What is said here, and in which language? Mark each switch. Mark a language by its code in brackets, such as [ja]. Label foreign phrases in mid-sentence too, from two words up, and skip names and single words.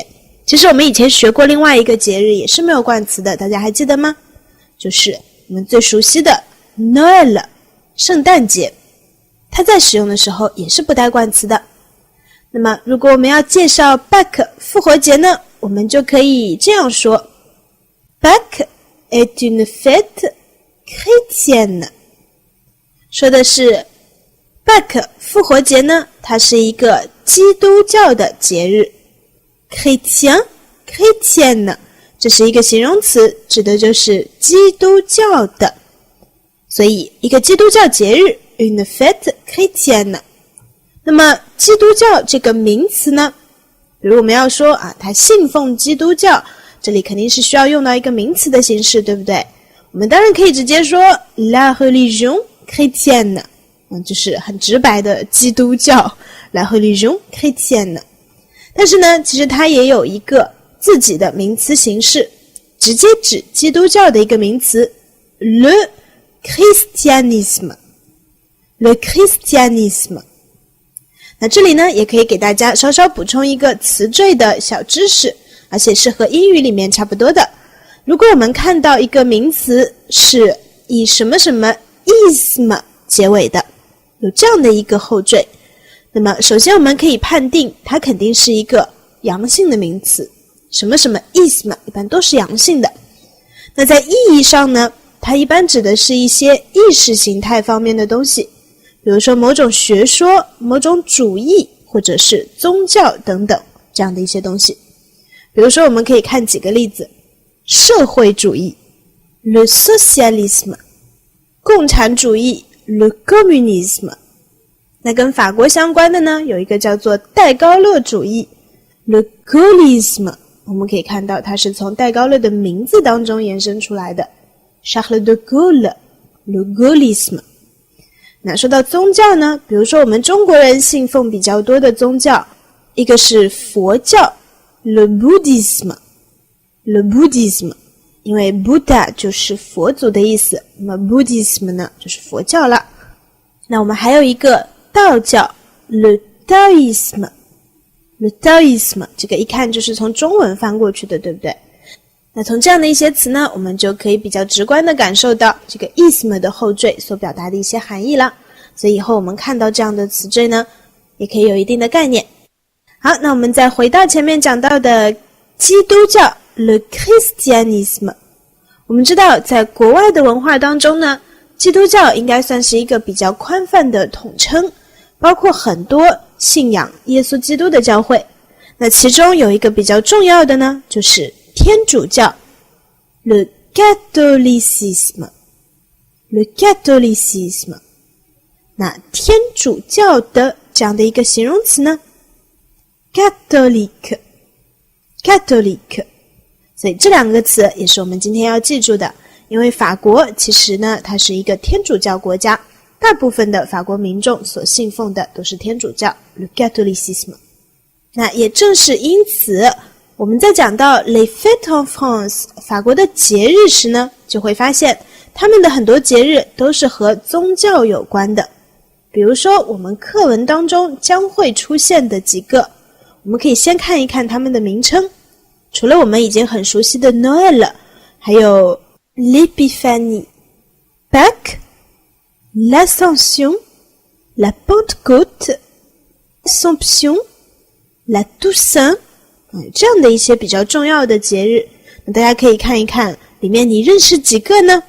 [zh] 其实我们以前学过另外一个节日也是没有冠词的，大家还记得吗？就是我们最熟悉的 Noël， 圣诞节，它在使用的时候也是不带冠词的。那么如果我们要介绍 Pâques 复活节呢，我们就可以这样说 [fr] Pâques est une fête chrétienne， [zh] 说的是 Pâques 复活节呢，它是一个基督教的节日。Chrétienne， 这是一个形容词，指的就是基督教的。所以一个基督教节日 [fr] une fête chrétienne。 [zh] 那么基督教这个名词呢，比如我们要说他信奉基督教，这里肯定是需要用到一个名词的形式，对不对？我们当然可以直接说 [fr] la religion chrétienne， [zh] 就是很直白的基督教 [fr] la religion chrétienne。 [zh] 但是呢，其实它也有一个自己的名词形式，直接指基督教的一个名词 [fr] le christianisme。 le christianisme。 [zh] 那这里呢，也可以给大家稍稍补充一个词缀的小知识，而且是和英语里面差不多的。如果我们看到一个名词是以什么什么 ism 结尾的，有这样的一个后缀，那么首先我们可以判定它肯定是一个阳性的名词，什么什么 ism 一般都是阳性的。那在意义上呢，它一般指的是一些意识形态方面的东西，比如说某种学说、某种主义或者是宗教等等这样的一些东西。比如说我们可以看几个例子，社会主义 [fr] le socialisme， [zh] 共产主义 [fr] le communisme。 [zh] 那跟法国相关的呢，有一个叫做戴高乐主义 [fr] le gaullisme， [zh] 我们可以看到它是从戴高乐的名字当中延伸出来的 [fr] Charles de Gaulle le gaullisme。 [zh] 那说到宗教呢，比如说我们中国人信奉比较多的宗教，一个是佛教 [fr] le bouddhisme， [zh] 因为 Buddha 就是佛祖的意思，那么 Buddhism 呢就是佛教了。那我们还有一个道教 [fr] le taoïsme， [zh] 这个一看就是从中文翻过去的，对不对？那从这样的一些词呢，我们就可以比较直观地感受到这个 ism 的后缀所表达的一些含义了。所以以后我们看到这样的词缀呢，也可以有一定的概念。好，那我们再回到前面讲到的基督教 [fr] le christianisme。 [zh] 我们知道在国外的文化当中呢，基督教应该算是一个比较宽泛的统称，包括很多信仰耶稣基督的教会。那其中有一个比较重要的呢，就是天主教 [fr] le catholicisme。 [zh] 那天主教的这样的一个形容词呢， catholique。所以这两个词也是我们今天要记住的，因为法国其实呢，它是一个天主教国家，大部分的法国民众所信奉的都是天主教 [fr] le catholicisme。 [zh] 那也正是因此，我们在讲到 [fr] les fêtes en France [zh] 法国的节日时呢，就会发现他们的很多节日都是和宗教有关的。比如说我们课文当中将会出现的几个，我们可以先看一看他们的名称。除了我们已经很熟悉的 Noël， 还有 l'Épiphanie、Pâques、l'Ascension、la Pentecôte、Assomption、la Toussaint，这样的一些比较重要的节日，那大家可以看一看里面你认识几个呢？